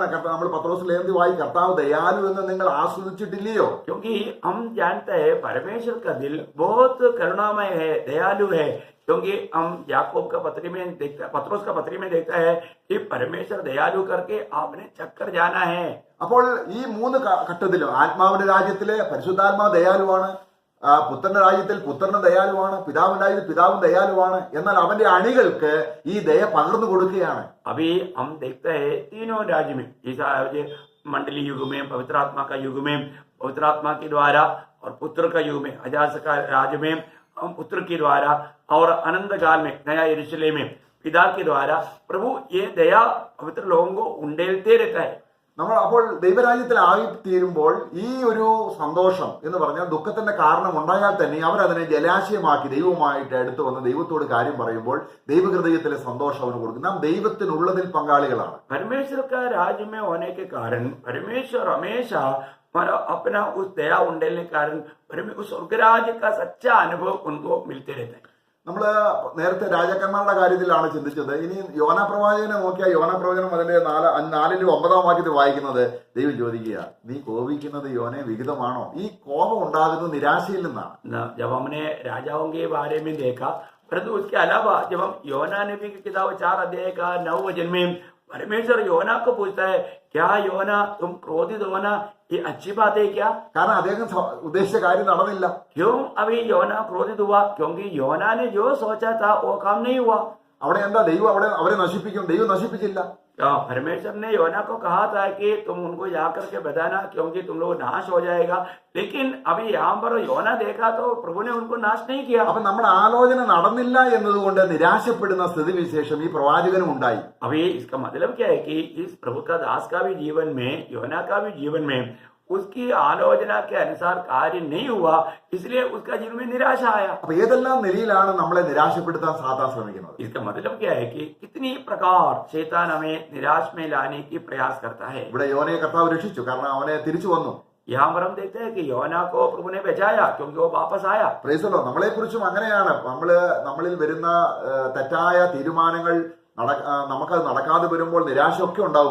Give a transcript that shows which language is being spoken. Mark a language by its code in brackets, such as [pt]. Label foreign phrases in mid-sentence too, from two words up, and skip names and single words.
[ml] നമ്മൾ പത്രോസ് ലേഖനത്തിൽ വായി, കർത്താവ് ദയാലു എന്ന് നിങ്ങൾ ആസ്വദിച്ചിട്ടില്ലയോ? [hi] क्योंकि हम जानते हैं परमेश्वर का दिल बहुत करुणामय है, दयालु है। क्योंकि हम याकूब का पत्री में देखता है, पत्रोस का पत्री में देखता है कि परमेश्वर दयालु करके आपने चक्कर जाना है। [ml] അപ്പോൾ ഈ മൂന്ന് ഘട്ടത്തിലും ആത്മാവിന്റെ രാജ്യത്തിലെ പരിശുദ്ധാത്മാവ് ദയാലുവാണ്, പുത്രന്റെ രാജ്യത്തിൽ പുത്രനും ദയാലുവാണ്, പിതാവിന്റെ രാജ്യത്തിൽ പിതാവും ദയാലുവാണ്. എന്നാൽ അവന്റെ അണികൾക്ക് ഈ ദയ പകർന്നു കൊടുക്കുകയാണ്. [hi] अभी हम देखते हैं तीनों राज्य में, जैसा मंडली युग में, पवित्र आत्मा का युग में पवित्र आत्मा के द्वारा, और पुत्र का युग में हजार का राज्य में पुत्र के द्वारा, और अनंत काल में नया यरूशलेम में पिता के द्वारा प्रभु ये दया पवित्र लोगों को उंडेलते रहता है। [ml] നമ്മൾ അപ്പോൾ ദൈവരാജ്യത്തിലായി തീരുമ്പോൾ ഈ ഒരു സന്തോഷം എന്ന് പറഞ്ഞാൽ ദുഃഖത്തിന്റെ കാരണം ഉണ്ടായാൽ തന്നെ അവരതിനെ ജലാശയമാക്കി ദൈവവുമായിട്ട് അടുത്ത് വന്ന് ദൈവത്തോട് കാര്യം പറയുമ്പോൾ ദൈവഹൃദയത്തിലെ സന്തോഷം അവന് കൊടുക്കും. നാം ദൈവത്തിനുള്ളതിൽ പങ്കാളികളാണ്. [hi] परमेश्वर का राज्य में होने के कारण परमेश्वर हमेशा अपना उस दया उंडेलने के कारण उस स्वर्गराज्य का सच्चा अनुभव उनको मिलते रहता है. [ml] നമ്മൾ നേരത്തെ രാജാക്കന്മാരുടെ കാര്യത്തിലാണ് ചിന്തിച്ചത്. ഇനി യോന പ്രവാചകനെ നോക്കിയാൽ യോന പ്രവചനം അതിന്റെ 4-9 വാക്യത്തിൽ വായിക്കുന്നത് ദൈവം ചോദിക്കുക, നീ കോപിക്കുന്നത് യോനെ വിഹിതമാണോ? ഈ കോപം ഉണ്ടാകുന്നത് നിരാശയിൽ നിന്നാണ്. [hi] जब हमने राजाओं के बारे में देखा, परंतु उसके अलावा जब हम योना नबी की किताब 4 अध्याय का 9 वचन में परमेश्वर योना को पूछता है, क्या योना तुम क्रोधित होना ये अच्छी बात है क्या? [ml] കാരണം അദ്ദേഹം ഉദ്ദേശിച്ച കാര്യം നടന്നില്ല. [hi] क्यों अभी योना क्रोधित हुआ? क्योंकि योना ने जो सोचा था वो काम नहीं हुआ. [ml] അവിടെ എന്താ ദൈവം അവരെ നശിപ്പിക്കും? ദൈവം നശിപ്പിച്ചില്ല. [hi] परमेश्वर ने योना को कहा था कि तुम उनको जाकर के बताना क्योंकि तुम लोग नाश हो जाएगा, लेकिन अभी यहाँ पर योना देखा तो प्रभु ने उनको नाश नहीं किया. [ml] അപ്പൊ നമ്മുടെ ആലോചന നടന്നില്ല എന്നതുകൊണ്ട് നിരാശപ്പെടുന്ന സ്ഥിതിവിശേഷം ഈ പ്രവാചകനും ഉണ്ടായി. [hi] अभी इसका मतलब क्या है कि इस प्रभु का दास का भी जीवन में, योना का भी जीवन में उसकी आलोचना के अनुसार कार्य नहीं हुआ, इसलिए उसका जीवन में निराशा आया. [ml] അപ്പൊ ഏതെല്ലാം നിലയിലാണ് നമ്മളെ നിരാശപ്പെടുത്താൻ സാത്താൻ ശ്രമിക്കുന്നത്? [hi] इसका मतलब क्या है कि कितनी प्रकार शैतान हमें निराश में लाने की प्रयास करता है. [ml] ഇവിടെ യോനയെ കർത്താവ് രക്ഷിച്ചു, കാരണം അവനെ തിരിച്ചു വന്നു. [hi] यहाँ पर हम देखते हैं कि योना को प्रभु ने बचाया क्योंकि वो वापस आया. [ml] പ്രൈസല്ലോ. നമ്മളെ കുറിച്ചും അങ്ങനെയാണ്. നമ്മളിൽ വരുന്ന തെറ്റായ തീരുമാനങ്ങൾ നമുക്കത് നടക്കാതെ വരുമ്പോൾ നിരാശയൊക്കെ ഉണ്ടാവും.